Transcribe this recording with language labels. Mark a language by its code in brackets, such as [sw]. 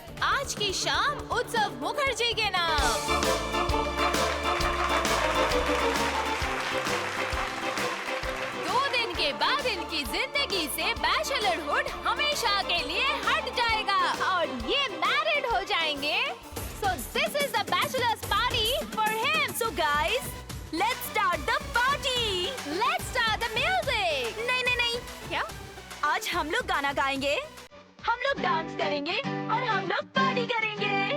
[hi] आज की शाम उत्सव मुखर्जी के नाम। दो दिन के बाद इनकी जिंदगी से बैचलरहुड हमेशा के लिए हट जाएगा और ये मैरिड हो जाएंगे। [en] So this is the bachelor's party for him. So guys, let's start the party. Let's start the music. [hi] नहीं। क्या? आज हम लोग गाना गाएंगे, हम लोग डांस करेंगे और हम लोग पार्टी करेंगे।